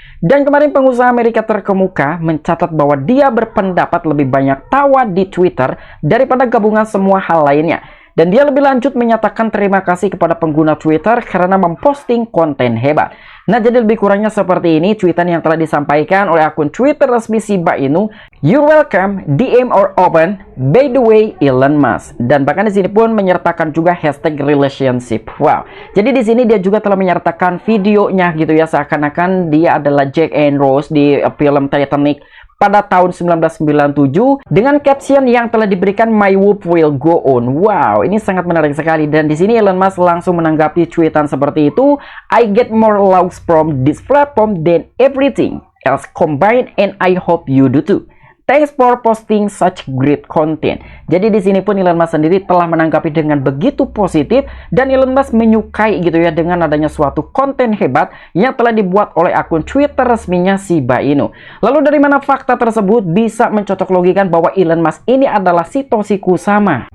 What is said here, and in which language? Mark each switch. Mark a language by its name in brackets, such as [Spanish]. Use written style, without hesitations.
[Indonesian] Dan kemarin pengusaha Amerika terkemuka mencatat bahwa dia berpendapat lebih banyak tawa di Twitter daripada gabungan semua hal lainnya. Dan dia lebih lanjut menyatakan terima kasih kepada pengguna Twitter karena memposting konten hebat. Nah, jadi lebih kurangnya seperti ini tweetan yang telah disampaikan oleh akun Twitter resmi Shiba Inu. [English] You're welcome, DM or open, by the way Elon Musk. [Indonesian] Dan bahkan di sini pun menyertakan juga hashtag relationship. Wow. Jadi di sini dia juga telah menyertakan videonya gitu ya, seakan-akan dia adalah Jack and Rose di film Titanic pada tahun 1997 dengan caption yang telah diberikan My Wolf Will Go On. Wow, ini sangat menarik sekali. Dan di sini Elon Musk langsung menanggapi tweetan seperti itu. [English] I get more loves from this platform than everything else combined and I hope you do too. Thanks for posting such great content. [Indonesian] Jadi di sini pun Elon Musk sendiri telah menanggapi dengan begitu positif, dan Elon Musk menyukai gitu ya dengan adanya suatu konten hebat yang telah dibuat oleh akun Twitter resminya Shiba Inu. Lalu dari mana fakta tersebut bisa mencocok logikan bahwa Elon Musk ini adalah Satoshi Kusama?